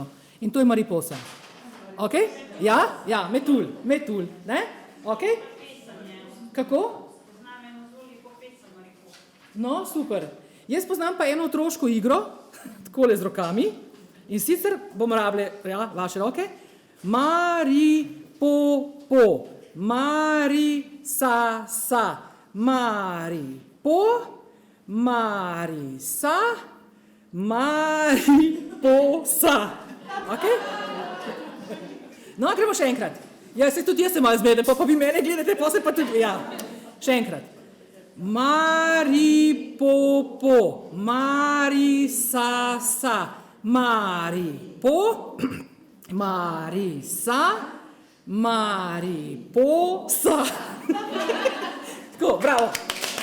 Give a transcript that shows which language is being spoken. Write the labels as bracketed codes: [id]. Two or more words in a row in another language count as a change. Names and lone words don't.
[sl] In to je mariposa. Ok? Ja, metul, ne? Ok? Kako? No, super. Jaz poznam pa eno otroško igro, takole z rokami, in sicer bomo rabili, ja, vaše roke, [es] Mari-po-po, Mari-sa-sa, Mari-sa, Mari-po-sa. Ok? [sl] No, gremo še enkrat. Ja, tudi jaz se malo zmedem, pa vi mene gledate, pa se pa tudi, ja. Še enkrat. [es] Mari-po-po, Mari-sa-sa, Mari-po, Mari-sa, Mari-po-sa. [sl] Tako, bravo.